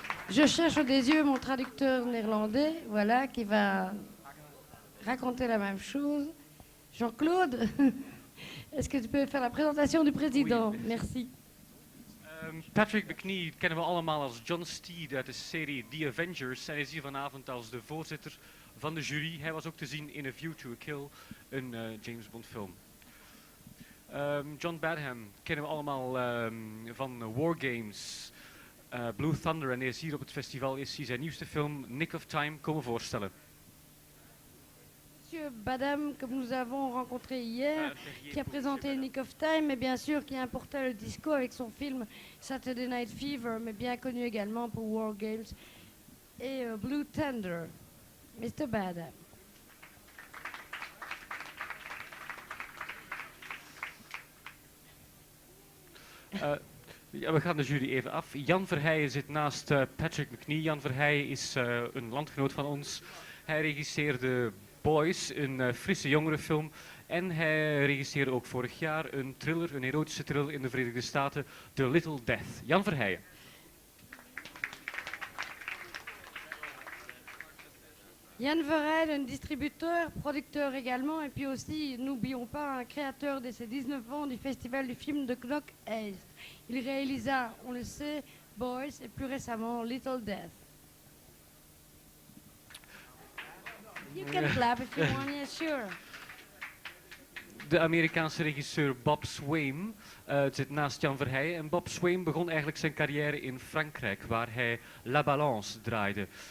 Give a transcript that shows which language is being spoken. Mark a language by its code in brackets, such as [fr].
[fr] Je cherche des yeux mon traducteur néerlandais, voilà, qui va raconter la même chose. Jean-Claude, est-ce que tu peux faire la présentation du président? Oui. Merci. [nl] Patrick McNee kennen we allemaal als John Steed uit de serie The Avengers. En hij is hier vanavond als de voorzitter van de jury. Hij was ook te zien in A View to a Kill, een James Bond film. John Badham kennen we allemaal van War Games, Blue Thunder. En hij is hier op het festival is hij zijn nieuwste film Nick of Time komen voorstellen. [fr] Monsieur Badham, que nous avons rencontré hier, qui a présenté Nick of Time, et bien sûr qui importait le disco avec son film Saturday Night Fever, mais bien connu également pour War Games et Blue Thunder. [en] Mr. Badham. [nl] Ja, we gaan de jury even af. Jan Verheijen zit naast Patrick McNee. Jan Verheijen is een landgenoot van ons. Hij regisseerde Boys, een frisse jongerenfilm. En hij regisseerde ook vorig jaar een thriller, een erotische thriller in de Verenigde Staten, The Little Death. Jan Verheijen. [fr] Yann Verheyen, un distributeur, producteur également, et puis aussi, n'oublions pas, un créateur de ses 19 ans du Festival du film de Knock East. Il réalisa, on le sait, Boys et plus récemment Little Death. [en] You can clap if you want, yeah, sure. [nl] De Amerikaanse regisseur Bob Swaim zit naast Jan Verheijen. En Bob Swaim begon eigenlijk zijn carrière in Frankrijk, waar hij La Balance draaide.